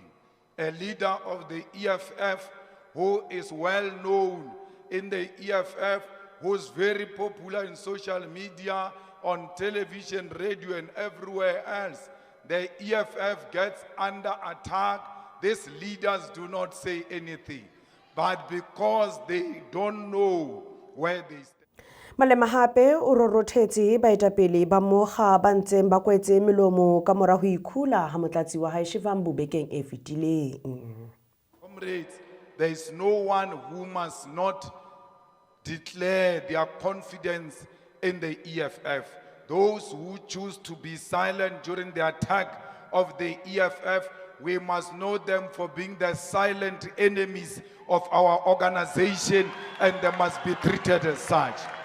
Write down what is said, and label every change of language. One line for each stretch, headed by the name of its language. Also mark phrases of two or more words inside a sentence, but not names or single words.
English: A leader of the EFF who is well known in the EFF, who's very popular in social media, on television, radio, and everywhere else. The EFF gets under attack. These leaders do not say anything, but because they don't know where they stand.
Southern Sotho: Malema hape o rorotetse baetapele ba moga ba ntseng ba kwetse melomo ka mora ho ikhula ha motlatsi wa hae Shivambu bekeng e fetileng.
English: Comrades, there is no one who must not declare their confidence in the EFF. Those who choose to be silent during the attack of the EFF, we must know them for being the silent enemies of our organization, and they must be treated as such.